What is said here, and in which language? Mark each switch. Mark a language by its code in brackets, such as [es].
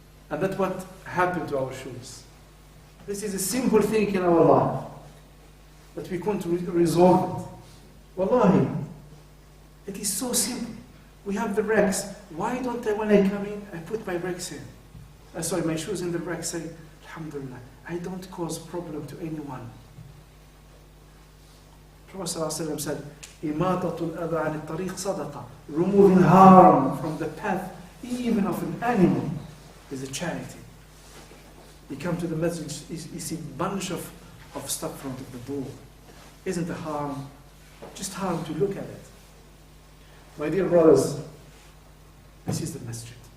[en] And that's what happened to our shoes. This is a simple thing in our life that we can't resolve it. Wallahi, it is so simple. We have the brakes. Why don't I, when I come in, I put my brakes in? My shoes in the brakes, say, Alhamdulillah, I don't cause problem to anyone. Prophet ﷺ said, [ar] إِمَاتَةُ الْأَذَى عَنِ الطَّرِيقِ صَدَقَةٌ. [en] Removing harm from the path, even of an animal, is a charity. You come to the masjid, you see a bunch of stuff in front of the door. Isn't a harm? Just harm to look at it. My dear brothers, this is the masjid.